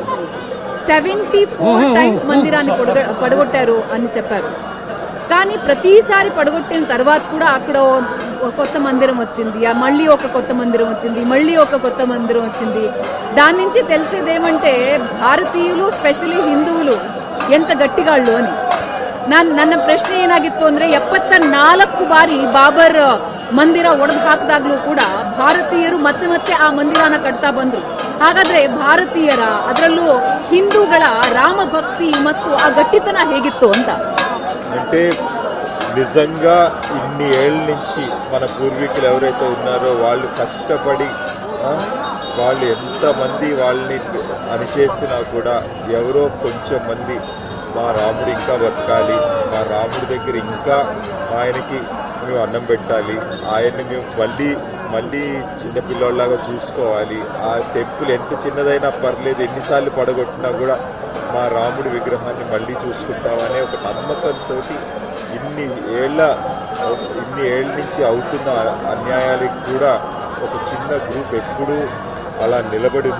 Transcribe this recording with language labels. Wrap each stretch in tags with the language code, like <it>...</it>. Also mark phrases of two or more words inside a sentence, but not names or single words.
<te>74 టైమ్స్ మందిరాన్ని పడగొట్టారు అని చెప్పారు. కానీ ప్రతిసారి పడగొట్టిన తర్వాత కూడా అక్కడ కొత్త మందిరం వచ్చింది, మళ్ళీ ఒక కొత్త మందిరం వచ్చింది, మళ్ళీ ఒక కొత్త మందిరం వచ్చింది. దాని నుంచి తెలిసేదేమంటే భారతీయులు, స్పెషలీ హిందువులు ఎంత ಗಟ್ಟಿಗಾళ్ళు అని.</te> <kn>ನನ್ನ ಪ್ರಶ್ನೆ ಏನಾಗಿತ್ತು ಅಂದ್ರೆ 74 ಬಾರಿ ಬಾಬರ್ ಮಂದಿರ ಒಡೆದು ಹಾಕಿದಾಗ್ಲೂ ಕೂಡ ಭಾರತೀಯರು ಮತ್ತೆ ಮತ್ತೆ ಆ ಮಂದಿರನ ಕಟ್ತಾ ಬಂದ್ರು. ಹಾಗಾದ್ರೆ ಭಾರತೀಯರ, ಅದರಲ್ಲೂ ಹಿಂದೂಗಳ ರಾಮ ಭಕ್ತಿ ಮತ್ತು ಆ ಗಟ್ಟಿತನ ಹೇಗಿತ್ತು ಅಂತ.</kn> <te>అంటే నిజంగా ఇన్ని ఏళ్ళ నుంచి మన పూర్వీకులు ఎవరైతే ఉన్నారో వాళ్ళు కష్టపడి వాళ్ళు ఎంతమంది వాళ్ళని అణిచేసినా కూడా ఎవరో కొంచెం మంది మా రాముడు ఇంకా బతకాలి, మా రాముడి దగ్గర ఇంకా ఆయనకి మేము అన్నం పెట్టాలి, ఆయన్ని మేము మళ్ళీ చిన్నపిల్లలాగా చూసుకోవాలి, ఆ టెంపుల్ ఎంత చిన్నదైనా పర్లేదు, ఎన్నిసార్లు పడగొట్టినా కూడా మా రాముడి విగ్రహాన్ని మళ్ళీ చూసుకుంటామనే ఒక నమ్మకంతో ఇన్ని ఏళ్ళ నుంచి అవుతున్న అన్యాయాలకు కూడా ఒక చిన్న గ్రూప్ ఎప్పుడూ అలా నిలబడి ఉంది.</te>